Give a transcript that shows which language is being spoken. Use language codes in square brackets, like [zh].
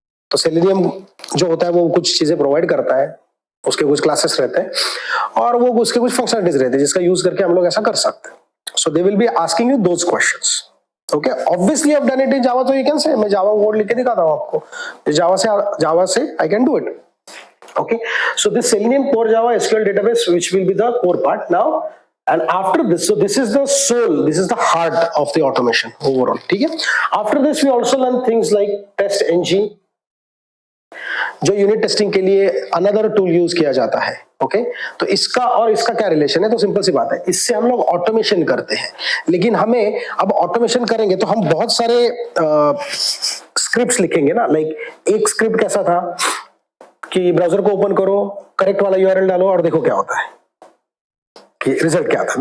[hi] तो सेलेनियम जो होता है वो कुछ चीजें प्रोवाइड करता है, उसके कुछ क्लासेस रहते हैं और वो उसके कुछ फंक्शनलिटीज रहते हैं जिसका यूज करके हम लोग ऐसा कर सकते हैं. [en] So they will be asking you those questions. Okay, obviously I have done it in Java, तो you can say [hi] मैं जावा कोड लिख के दिखाता हूं आपको, [en] Java से I can do it. Okay, so this Selenium core Java SQL database, which will be the core part now, and after this, so this is the soul, this is the heart of the automation overall. [hi] ठीक है? [en] After this, we also learn things like TestNG, [hi] जो unit testing के लिए another tool use किया जाता है। Okay तो इसका और इसका क्या रिलेशन है? तो सिंपल सी बात है, इससे हम लोग ऑटोमेशन करते हैं, लेकिन हमें अब ऑटोमेशन करेंगे तो हम बहुत सारे स्क्रिप्ट्स लिखेंगे ना। लाइक एक स्क्रिप्ट कैसा था कि ब्राउजर को ओपन करो, करेक्ट वाला यूआरएल डालो और देखो क्या होता है कि रिजल्ट क्या आता है।